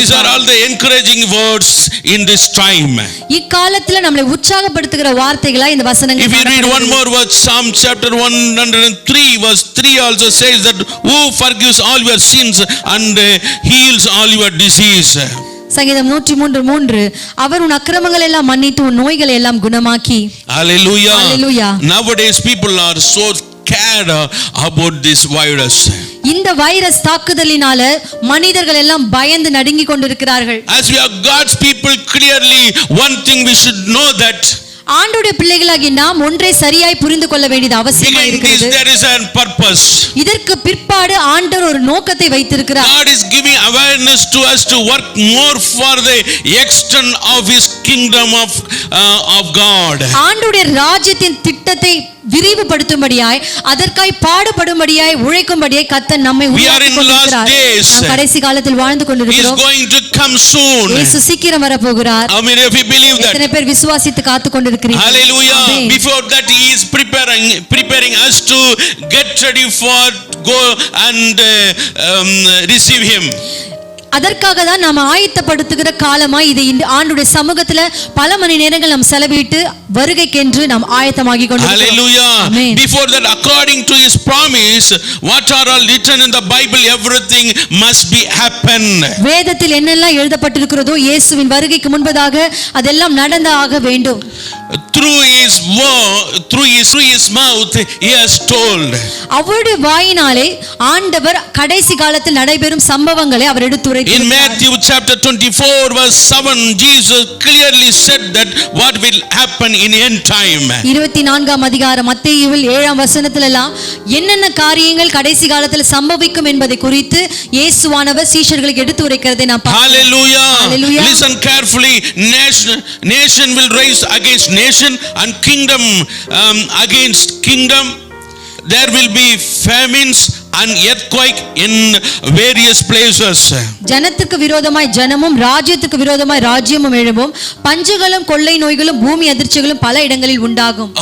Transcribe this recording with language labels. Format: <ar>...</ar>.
<en>These are all the encouraging words in this time.</en> <ta>இக்காலத்துல நம்மை உற்சாகப்படுத்துகிற வார்த்தைகளா இந்த வசனங்கள்.</ta> <en>If you read one more verse, Psalm chapter 103 verse 3 also says that who forgives all your sins and heals all your disease.</en> <ta>சங்கீதம் 103:3, அவர் உன் அக்கிரமங்கள் எல்லாம் மன்னித்து உன் நோய்களை எல்லாம் குணமாக்கி.</ta> <en>Hallelujah. Hallelujah. Nowadays people are so cared about this virus.</en> <ta>இந்த வைரஸ் தாக்குதலினால மனிதர்கள் எல்லாம் பயந்து நடுங்கி கொண்டிருக்கிறார்கள்.</ta> <en>As we are God's people, clearly one thing we should know that</en> <ta>ஆண்டவருடைய பிள்ளைகளாகிய நாம் ஒன்றை சரியாய் புரிந்து கொள்ள வேண்டியது அவசியமா</ta> <en>behind this</en> <ta>இருக்கிறது.</ta> <en>there is a purpose.</en> <ta>இதற்கு பிற்பாடு ஆண்டவர் ஒரு நோக்கத்தை வைத்திருக்கிறார்.</ta> <en>God is giving awareness to us to work more for the extent of His kingdom of God.</en> <ta>ஆண்டவருடைய ராஜ்யத்தின் திட்டத்தை விரிவுபடுத்தும்படியாய் அதற்காய் பாடுபடும்படியாய் உழைக்கும்படியாய் கர்த்தர் நம்மை உருவாக்கிக் கொண்டிருக்கிறார். நாம் கடைசி காலத்தில் வாழ்ந்து</ta> <en>He is</en> <ta>கொண்டிருக்கிறோம்.</ta> <en>going to come soon.</en> <ta>இயேசு சீக்கிரம் வர போகிறார்.</ta> <en>How many of you believe that?</en> <ta>எத்தனை பேர் விசுவாசித்து காத்துக் கொண்டிருக்கிறீர்கள்?</ta> <en>Hallelujah. Amen. Before that He is preparing us to get ready for go and receive Him.</en> <ta>அதற்காக தான் நாம் ஆயத்தப்படுத்துகிற காலமாய் இது ஆண்டுடைய சமூகத்துல பல மணி நேரங்கள் நாம் செலவிட்டு வருகைக்கென்று நாம் ஆயத்தமாகி கொண்டிருக்கிறோம்.</ta> <en>Hallelujah. Amen. Before that, according to His promise, what are all written in the Bible, everything must be happen.</en> <ta>வேதத்தில் என்னெல்லாம் எழுதப்பட்டிருக்கிறதோ இயேசுவின் வருகைக்கு முன்பதாக அதெல்லாம் நடந்து ஆக வேண்டும்.</ta> <en>Through His word, through His mouth, He has told.</en> <ta>அவருடைய வாயினாலே ஆண்டவர் கடைசி காலத்தில் நடைபெறும் சம்பவங்களை அவர் எடுத்துரைத்தார்.</ta> <en>In Matthew chapter 24 verse 7, Jesus clearly said that what will happen in end time.</en> <ta>24ஆம் அதிகாரம் மத்தேயுவில் 7ஆம் வசனத்துல எல்லாம் என்னென்ன காரியங்கள் கடைசி காலத்தில் சம்பவிக்கும் என்பதை குறித்து இயேசுவானவர் சீஷர்களுக்கு எடுத்துரைக்கிறதை நாம் பார்க்கிறோம்.</ta> <en>Hallelujah. Hallelujah. Listen carefully. Nation will rise against nation and kingdom against kingdom. There will be famines and earthquake in various places.</en> <ta>ஜனத்துக்கு விரோதமாய் ஜனமும் ராஜ்யத்துக்கு விரோதமாய் ராஜ்யமும் எழும்பும். பஞ்சங்களும் கொள்ளை நோய்களும் பூமி அதிர்ச்சிகளும் பல இடங்களில் உண்டாகும்.</ta>